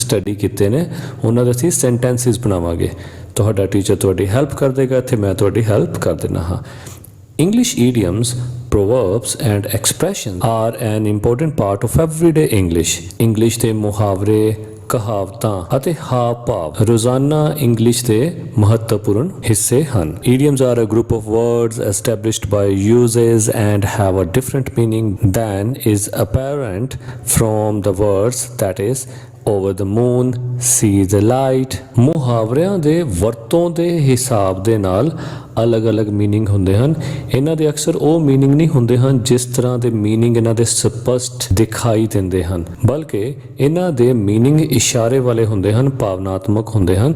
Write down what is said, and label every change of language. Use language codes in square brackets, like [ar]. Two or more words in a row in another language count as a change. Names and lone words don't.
[pa] ਸਟੱਡੀ ਕੀਤੇ ਨੇ ਉਹਨਾਂ ਦੇ ਅਸੀਂ ਸੈਂਟੈਂਸਿਸ ਬਣਾਵਾਂਗੇ। ਤੁਹਾਡਾ ਟੀਚਰ ਤੁਹਾਡੀ ਹੈਲਪ ਕਰ ਦੇਗਾ, ਇੱਥੇ ਮੈਂ ਤੁਹਾਡੀ ਹੈਲਪ ਕਰ ਦੇਣਾ ਹਾਂ। [en] English idioms, proverbs and expressions are an important part of everyday English. [pa] English ਦੇ ਮੁਹਾਵਰੇ, ਕਹਾਵਤਾਂ ਅਤੇ ਹਾਵ ਭਾਵ ਰੋਜ਼ਾਨਾ ਇੰਗਲਿਸ਼ ਦੇ ਮਹੱਤਵਪੂਰਨ ਹਿੱਸੇ ਹਨ। [en] Idioms are a group of words established by uses and have a different meaning than is apparent from the words, that is over the moon, see the light। [pa] ਮੁਹਾਵਰਿਆਂ ਦੇ ਵਰਤੋਂ ਦੇ ਹਿਸਾਬ ਦੇ ਨਾਲ ਅਲੱਗ-ਅਲੱਗ ਮੀਨਿੰਗ ਹੁੰਦੇ ਹਨ। ਇਹਨਾਂ ਦੇ ਅਕਸਰ ਉਹ ਮੀਨਿੰਗ ਨਹੀਂ ਹੁੰਦੇ ਹਨ ਜਿਸ ਤਰ੍ਹਾਂ ਦੇ ਮੀਨਿੰਗ ਇਹਨਾਂ ਦੇ ਸਪਸ਼ਟ ਦਿਖਾਈ ਦਿੰਦੇ ਹਨ, ਬਲਕਿ ਇਹਨਾਂ ਦੇ ਮੀਨਿੰਗ ਇਸ਼ਾਰੇ ਵਾਲੇ ਹੁੰਦੇ ਹਨ, ਭਾਵਨਾਤਮਕ ਹੁੰਦੇ ਹਨ।